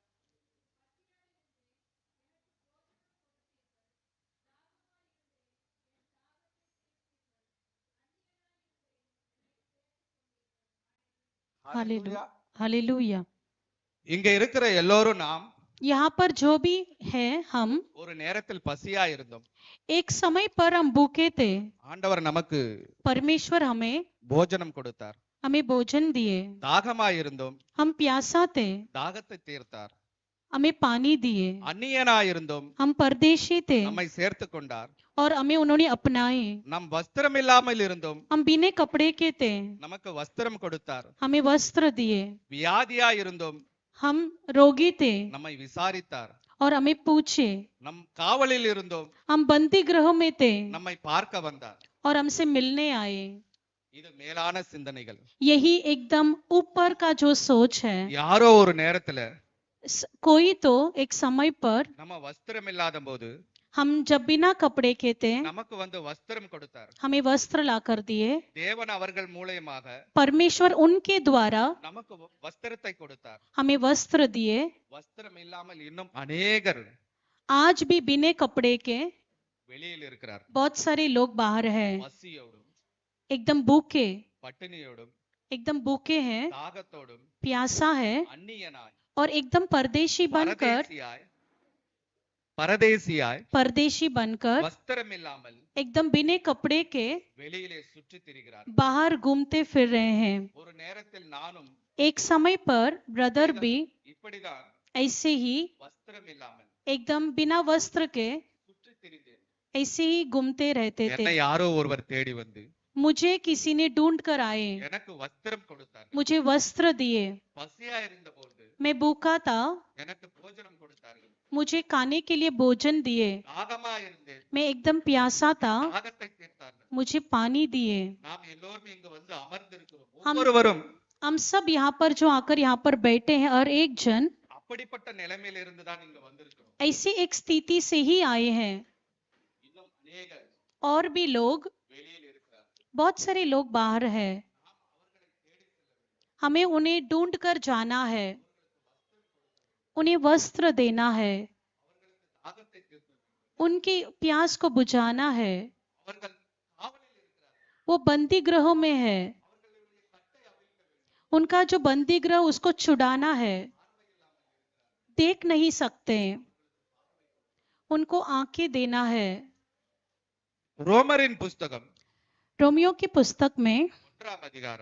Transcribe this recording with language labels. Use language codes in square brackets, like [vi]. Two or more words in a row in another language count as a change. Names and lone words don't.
[hi] हालेलुया. हालेलुया. [ta] இங்க இருக்கிற எல்லோரும் நாம் [hi] यहाँ पर जो भी है हम [ta] ஒரு நேரத்தில் பசியா இருந்தோம். [hi] एक समय पर हम भूखे थे. [ta] ஆண்டவர் நமக்கு [hi] परमेश्वर हमें [ta] போஜனம் கொடுத்தார். [hi] भोजन दिए. [ta] தாகமா இருந்தோம். [hi] हम प्यासा थे. [ta] தாகத்தை தீர்த்தார். [hi] हमें पानी दिए. [ta] அந்நியனா இருந்தோம். [hi] हम परदेशी थे [ta] நம்மை சேர்த்து கொண்டார். [hi] और हमें उन्होंने अपनाए. [ta] நம் வஸ்திரம் இல்லாமல் இருந்தோம். [hi] हम बिना कपड़े के थे. [ta] நமக்கு வஸ்திரம் கொடுத்தார். [hi] हमें वस्त्र दिए. [ta] வியாதியா இருந்தோம். [hi] हम रोगी थे [ta] நம்மை விசாரித்தார். [hi] और हमें पूछे. [ta] நம் காவலில் இருந்தோம். [hi] हम बंदी गृह में थे [ta] நம்மை பார்க்க வந்தார். [hi] और हमसे मिलने आए. [ta] இது மேலான சிந்தனைகள். [hi] यही एकदम ऊपर का जो सोच है. [ta] யாரோ ஒரு நேரத்துல [hi] कोई तो एक समय पर [ta] நம்ம வஸ்திரம் இல்லாத போது [hi] हम जब बिना कपड़े के थे [ta] நமக்கு வந்து வஸ்திரம் கொடுத்தார். [hi] हमें वस्त्र ला कर दिए. [ta] தேவன் அவர்கள் மூலமாக [hi] परमेश्वर उनके द्वारा [ta] நமக்கு வஸ்திரத்தை கொடுத்தார். [hi] हमें वस्त्र दिए. [ta] வஸ்திரம் இல்லாமல் இன்னும் அநேகர் [hi] आज भी बिना कपड़े के [ta] வெளியில் இருக்கிறார். [hi] बहुत सारे लोग बाहर हैं. [ta] பசியோடும் [hi] एकदम भूखे [ta] பட்டினியோடும் [hi] एकदम भूखे हैं, [ta] தாகத்தோடும் [hi] प्यासा है [ta] அந்நியனாய் [hi] और एकदम परदेशी बनकर [ta] பரதேசியாய் வஸ்திரம் இல்லாமல் [hi] एकदम बिना कपड़े के [ta] வெளியிலே சுற்றி திரிகிறார். [hi] बाहर घूमते फिर रहे हैं. [ta] ஒரு நேரத்தில் நானும் [hi] एक समय पर ब्रदर भी [ta] இப்படிதான் [hi] ऐसे ही [ta] வஸ்திரம் இல்லாமல் [hi] एकदम बिना वस्त्र के [ta] சுற்றி திரிந்தேன். [hi] ऐसे ही घूमते रहते [ta] என்னை [hi] थे. [ta] யாரோ ஒருவர் தேடி வந்து [hi] मुझे किसी ने ढूंढ कर आए, [ta] எனக்கு வஸ்திரம் கொடுத்தார். [hi] मुझे वस्त्र दिए. [ta] பசியா இருந்தபோது [hi] मैं भूखा था, [ta] எனக்கு போஜனம் கொடுத்தார்கள். [hi] मुझे खाने के लिए भोजन दिए. [ta] தாகமா இருந்தேன். [hi] मैं एकदम प्यासा था, [ta] தாகத்தை தீர்த்தார்கள். [hi] मुझे पानी दिए. [ta] நாம் எல்லோரும் இங்கு வந்து அமர்ந்திருக்கிறோம். ஒவ்வொருவரும் [hi] हम सब यहाँ पर जो आकर यहाँ पर बैठे हैं और एक जन [ta] அப்படிப்பட்ட நிலைமையில இருந்து தான் இங்க வந்திருக்கிறோம். [hi] ऐसी एक स्थिति से ही आए हैं. [ta] இன்னும் அநேகர் [hi] और भी लोग, [ta] வெளியில் இருக்கிறார்கள். [hi] बहुत सारे लोग बाहर हैं. हमें उन्हें ढूंढ कर जाना है, उन्हें वस्त्र देना है, [ta] தாகத்தை தீர்த்து [hi] उनकी प्यास को बुझाना है. [ta] அவர்கள் காவலில் இருக்கிறார்கள். [hi] वो बंदी गृहों में है, उनका जो बंदी गृह उसको छुड़ाना है. देख नहीं सकते, उनको आंखें देना है. [ta] ரோமரின் புஸ்தகம் [hi] रोमियो की पुस्तक में [ta] 1ஆம் அதிகாரம்